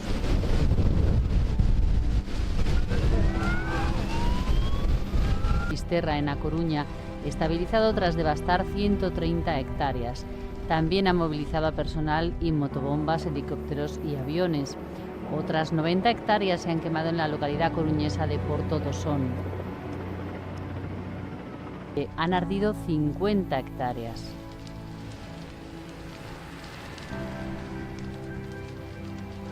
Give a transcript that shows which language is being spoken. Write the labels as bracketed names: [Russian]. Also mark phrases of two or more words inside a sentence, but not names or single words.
[Spanish] Fisterra, en A Coruña, estabilizado tras devastar 130 hectáreas. También ha movilizado a personal y motobombas, helicópteros y aviones. Otras 90 hectáreas se han quemado en la localidad coruñesa de Porto do Son. Han ardido 50 hectáreas.